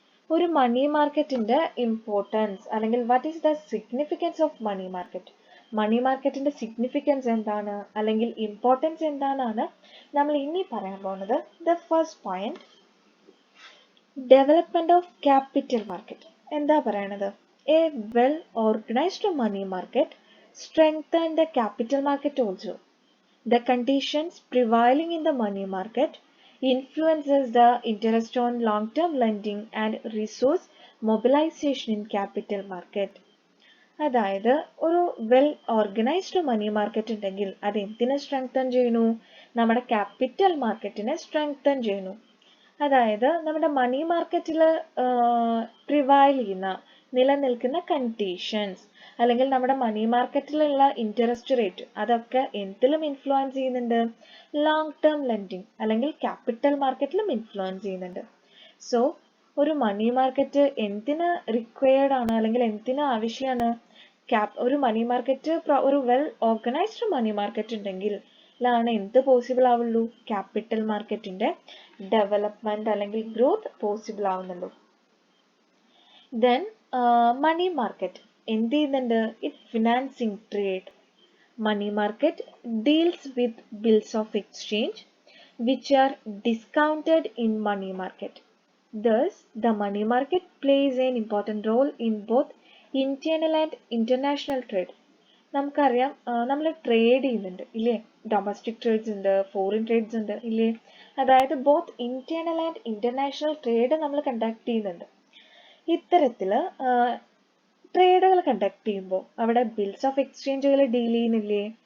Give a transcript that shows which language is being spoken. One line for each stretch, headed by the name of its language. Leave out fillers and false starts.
Malayalam: ഒരു മണി മാർക്കറ്റിന്റെ ഇമ്പോർട്ടൻസ് അല്ലെങ്കിൽ what is the significance of money market, മണി മാർക്കറ്റിന്റെ സിഗ്നിഫിക്കൻസ് എന്താണ് അല്ലെങ്കിൽ ഇമ്പോർട്ടൻസ് എന്താണെന്നാണ് നമ്മൾ ഇനി പറയാൻ പോകുന്നത്.
English: The first point, development of capital market.
Malayalam: എന്താ പറയണത്?
English: A well organised money market strengthen the capital market also. The conditions prevailing in the money market influences the interest on long-term lending and resource mobilization in capital market.
Malayalam: അതായത് ഒരു well organised money market ഉണ്ടെങ്കിൽ അത് എന്തിനെ strengthen ചെയ്യുന്നു? നമ്മുടെ capital മാർക്കറ്റിനെ strengthen ചെയ്യുന്നു. അതായത് നമ്മുടെ മണി മാർക്കറ്റിൽ പ്രിവൈൽ ചെയ്യുന്ന നിലനിൽക്കുന്ന കണ്ടീഷൻസ് അല്ലെങ്കിൽ നമ്മുടെ മണി മാർക്കറ്റിലുള്ള ഇൻട്രസ്റ്റ് റേറ്റ് അതൊക്കെ എന്തിലും ഇൻഫ്ലുവൻസ് ചെയ്യുന്നുണ്ട്? ലോങ് ടേം ലെൻഡിങ് അല്ലെങ്കിൽ ക്യാപിറ്റൽ മാർക്കറ്റിലും ഇൻഫ്ലുവൻസ് ചെയ്യുന്നുണ്ട്. സോ ഒരു മണി മാർക്കറ്റ് എന്തിന് റിക്വയർഡ് ആണ് അല്ലെങ്കിൽ എന്തിന് ആവശ്യമാണ്? ഒരു മണി മാർക്കറ്റ്, ഒരു വെൽ ഓർഗനൈസ്ഡ് മണി മാർക്കറ്റ് ഉണ്ടെങ്കിൽ ലാണ് എന്ത് പോസിബിൾ ആവുള്ളൂ? ക്യാപിറ്റൽ മാർക്കറ്റിന്റെ ഡെവലപ്മെന്റ് അല്ലെങ്കിൽ growth possible ആവുന്നുള്ളൂ. Then money market എന്ത് ചെയ്യുന്നുണ്ട്?
English: It financing trade. Money market deals with bills of exchange which are discounted in money market. Thus, the money market plays an important role in both internal and international trade.
Malayalam: നമുക്കറിയാം, നമ്മൾ trade ചെയ്യുന്നുണ്ട് ഇല്ലേ? Domestic trades ഉണ്ട്, foreign trades ഉണ്ട് ഇല്ലേ? അതായത് both internal and international trade നമ്മൾ conduct ചെയ്യുന്നുണ്ട്. ഇത്തരത്തില് ട്രേഡുകൾ കണ്ടക്ട് ചെയ്യുമ്പോൾ അവിടെ ബിൽസ് ഓഫ് എക്സ്ചേഞ്ചുകൾ ഡീൽ ചെയ്യുന്നില്ലേ?